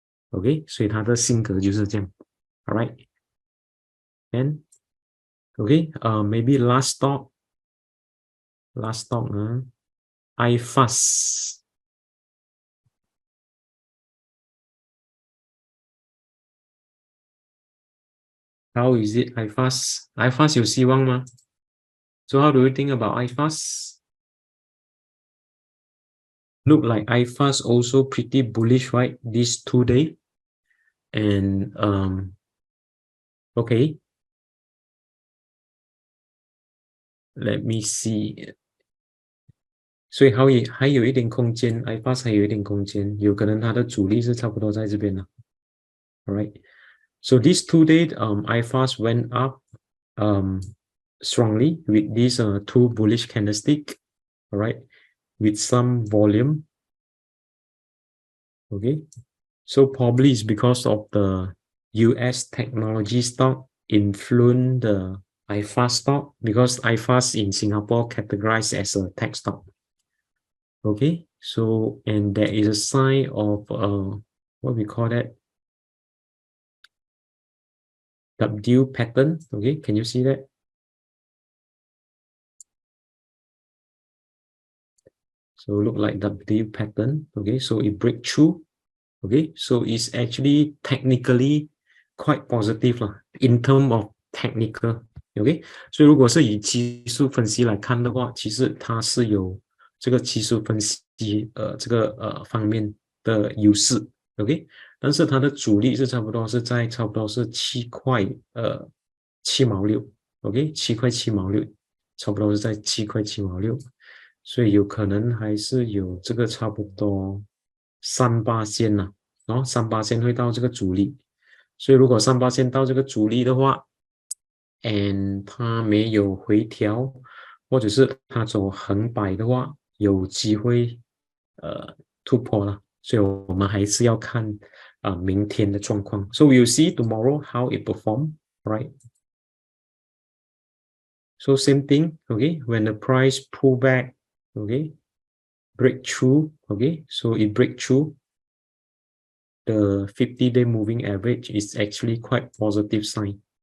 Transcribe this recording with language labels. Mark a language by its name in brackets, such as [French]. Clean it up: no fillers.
[English] ，OK， [Chinese] 所以它的性格就是这样 [English] ，All right，and OK，maybe last stock 呢，iFast， how is it iFast [Chinese] 有希望吗？ [English] So how do you think about iFast? Look like iFast also pretty bullish, right? This 2 day, and okay, let me see. [Chinese] 所以还有一点空间 ，iFast 还有一点空间，有可能它的主力是差不多在这边了。 [English] All right, so this 2 day, iFast went up, strongly with these two bullish candlestick, all right, with some volume. Okay, so probably it's because of the US technology stock influence the IFAS stock, because IFAS in Singapore categorized as a tech stock. Okay, so and there is a sign of what we call that, W pattern. Okay, can you see that? So look like W pattern. Okay, so it break through. Okay, so it's actually technically quite positive lah, in terms of technical. [Chinese] OK， 所以如果是以技术分析来看的话，其实它是有这个技术分析方面的优势。 OK， 但是它的阻力是差不多是在7块7毛6。 OK， 7块7毛6，差不多是在7块7毛6，所以有可能还是有这个差不多38%呐，然后38%会到这个阻力，所以如果38%到这个阻力的话，and 它没有回调，或者是它走横摆的话，有机会突破了，所以我们还是要看明天的状况。 [English] So we'll see tomorrow how it perform, right? So same thing, okay? When the price pull back, okay, breakthrough, okay, so it break through the 50-day moving average is actually quite positive sign.